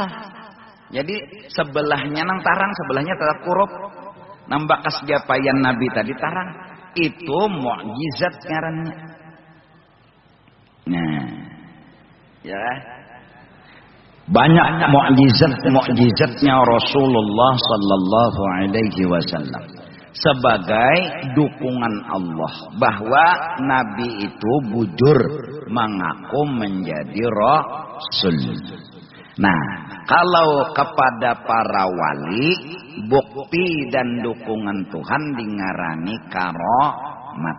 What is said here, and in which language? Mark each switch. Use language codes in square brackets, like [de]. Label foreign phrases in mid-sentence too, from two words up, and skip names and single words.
[bjn] Jadi sebelahnya nang tarang, sebelahnya tetap kurup. Nambah kas japayan Nabi tadi tarang. Itu mukjizat ngarannya. Nah, ya. Banyak mukjizatnya Rasulullah [ar] sallallahu alaihi wasallam [bjn] sebagai dukungan Allah bahwa Nabi itu bujur mengaku menjadi rasul. Nah, kalau kepada para wali bukti dan dukungan Tuhan dingarani karomat.